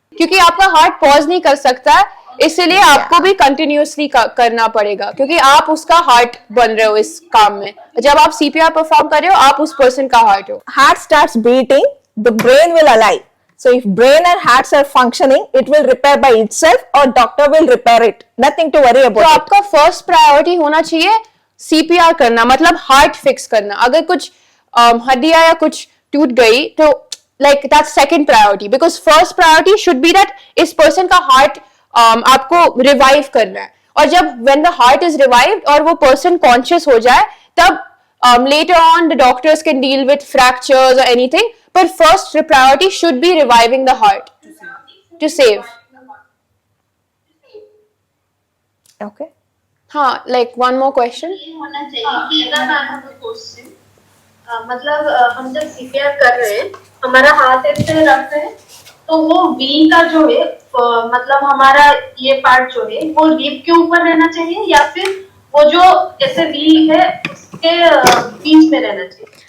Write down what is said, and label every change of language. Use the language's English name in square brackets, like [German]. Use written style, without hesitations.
[Hindi] क्योंकि आपका heart pause नहीं कर सकता, इसलिए आपको भी कंटिन्यूअसली करना पड़ेगा, क्योंकि आप उसका हार्ट बन रहे हो इस काम में। जब आप सीपीआर परफॉर्म कर रहे हो, आप उस पर्सन का हार्ट हो। [English] Heart starts beating, the brain will align. So if brain and hearts are functioning, it will repair by itself or doctor will repair it. Nothing to worry [Hindi] तो [English] about it. [Hindi] आपका first priority होना चाहिए CPR करना, मतलब heart fix करना। अगर कुछ हड्डियां या कुछ टूट गई तो [English] like that's second priority, because first priority should be that [Hindi] इस पर्सन का हार्ट आपको रिवाइव करना है। और जब [English] when the heart is revived [Hindi] और वो पर्सन कॉन्शियस हो जाए, तब [English] later on the doctors can deal with fractures or anything, but first priority should be reviving the heart to save. Okay. हाँ, like one more question. [Hindi] ये होना चाहिए कि अगर [English] I have a question, [Hindi] मतलब हम जब सीपीआर कर रहे हैं, हमारा हाथ ऐसे रख रहे हैं, तो वो वी का जो है मतलब हमारा ये पार्ट जो है वो रिब के ऊपर रहना चाहिए या फिर वो जो जैसे वी है उसके बीच में रहना चाहिए?